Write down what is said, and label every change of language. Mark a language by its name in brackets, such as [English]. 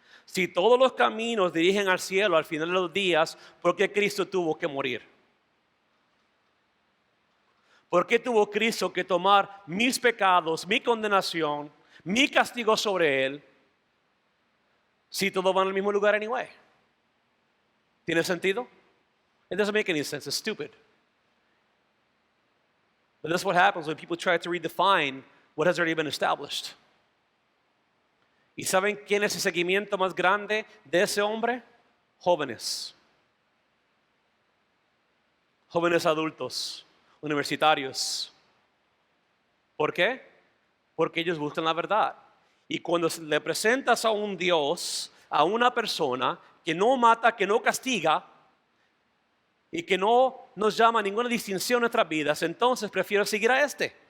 [Spanish] Si todos los caminos dirigen al cielo al final de los días, ¿por qué Cristo tuvo que morir? ¿Por qué tuvo Cristo que tomar mis pecados, mi condenación, mi castigo sobre Él, si todos van al mismo lugar anyway? ¿Tiene sentido? [English] It doesn't make any sense. It's stupid. But that's what happens when people try to redefine what has already been established. [Spanish] ¿Y saben quién es el seguimiento más grande de ese hombre? Jóvenes. Jóvenes adultos, universitarios. ¿Por qué? Porque ellos buscan la verdad. Y cuando le presentas a un Dios, a una persona que no mata, que no castiga y que no nos llama a ninguna distinción en nuestras vidas, entonces prefiero seguir a este.